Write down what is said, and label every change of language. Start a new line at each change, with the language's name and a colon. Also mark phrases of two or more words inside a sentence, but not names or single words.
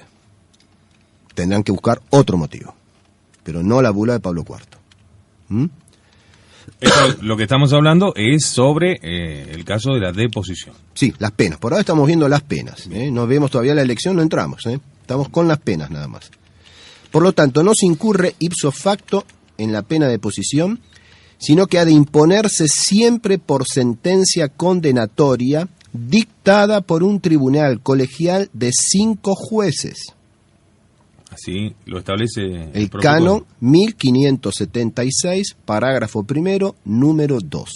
Spanish: Tendrán que buscar otro motivo, pero no la bula de Pablo IV. Esto, lo que estamos hablando es sobre el caso de la deposición. Sí, las penas. Por ahora estamos viendo las penas. No vemos todavía la elección, no entramos. Estamos con las penas nada más. Por lo tanto, no se incurre
Latin: ipso facto
Spanish: en la pena de deposición, sino que ha de imponerse siempre por sentencia condenatoria dictada por un tribunal colegial de 5 jueces. Así lo establece el canon 1576, parágrafo primero, número 2.